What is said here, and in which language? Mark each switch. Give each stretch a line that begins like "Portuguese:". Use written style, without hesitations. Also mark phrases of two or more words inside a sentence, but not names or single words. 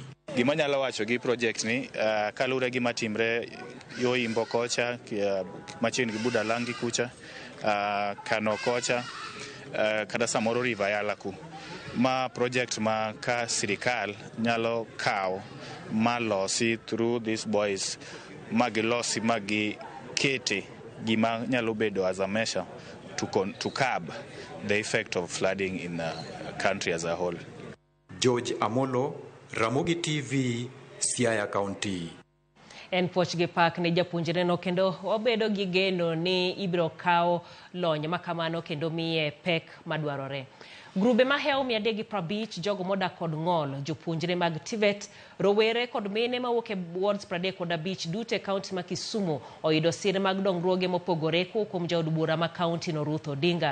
Luo (Kenya and Tanzania): Gima nyalo wacho gi project ni kalure gima timre yo Imbo kocha machiegni gi Budalangi kucha Kano kocha kata samoro River Yala ku. Ma project ma ka sirikal nyalo kawo malosi
English: through these boys
Luo (Kenya and Tanzania): magilosi magikete gima nyalo bedo
English: as a measure to curb the effect of flooding in the country as a whole. George Amolo, Ramogi TV, Siaya County.
Luo (Kenya and Tanzania): En poch gi pak ne japuonjre no kendo obedo gi geno ni ibiro kawo lony makamano kendo miye pek madwarore. Grube maheo 350 jogo modak kod ng'ol, jopuonjre mag TVET, rowere kod mine mawuok e wards 35 dute kaunti ma Kisumu oyudo sir mag dongruoge mopogore kuom jaod bura ma kaunti no Ruth Odinga.